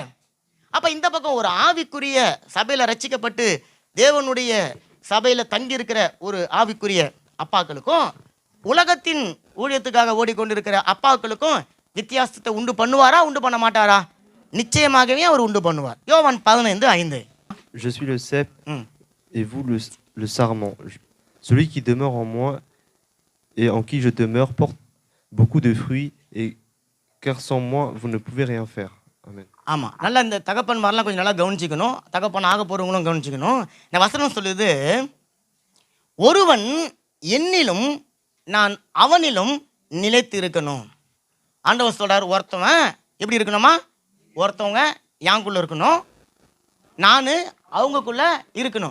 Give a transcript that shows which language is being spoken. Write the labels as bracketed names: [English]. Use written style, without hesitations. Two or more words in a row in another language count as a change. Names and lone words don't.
[Tamil] அப்ப இந்த பக்கம் ஒரு ஆவிக்குரிய சபையில ரட்சிக்கப்பட்டு தேவனுடைய சபையில தங்கி இருக்கிற ஒரு ஆவிக்குரிய அப்பாக்களுக்கும் உலகத்தின் ஊழியத்துக்காக ஓடிக்கொண்டிருக்கிற அப்பாக்களுக்கும் வித்தியாசத்தை உண்டு பண்ணுவாரா, உண்டு பண்ண மாட்டாரா? நிச்சயமாகவே அவர் உண்டு பண்ணுவார். யோவான் 15:5. [French] Je suis le cep ம் et vous le sarment. Celui qui demeure en moi et en qui je demeure porte beaucoup de fruits, et car sans moi, vous ne pouvez rien faire. Amen. [Tamil] ஆமாம், நல்லா இந்த தகப்பன் மாதிரிலாம் கொஞ்சம் நல்லா கவனிச்சிக்கணும். தகப்பன் ஆக போகிறவங்களும் கவனிச்சிக்கணும். இந்த வசனம் சொல்லுது, ஒருவன் என்னிலும் நான் அவனிலும் நிலைத்து இருக்கணும். ஆண்டவர் சொல்றார், ஒருத்தவன் எப்படி இருக்கணுமா? ஒருத்தவங்க யாங்குள்ள இருக்கணும், நான் அவங்கக்குள்ள இருக்கணும்.